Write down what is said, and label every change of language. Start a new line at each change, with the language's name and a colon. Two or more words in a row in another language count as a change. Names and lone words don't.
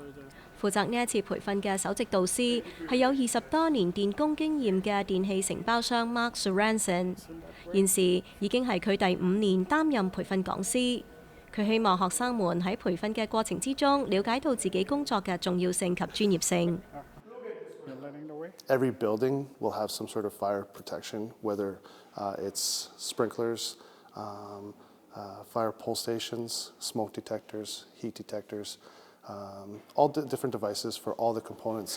Cantonese: 負責呢一次培訓嘅首席導師係有20多年電工經驗嘅電器承包商 Mark Sorensen， 現時已經係佢第5年擔任培訓講師。佢希望學生們喺培訓嘅過程之中，了解到自己工作嘅重要性及專業性。
English: Every building will have some sort of fire protection, whether it's sprinklers, fire pole stations, smoke detectors, heat detectors, all different devices for all the components.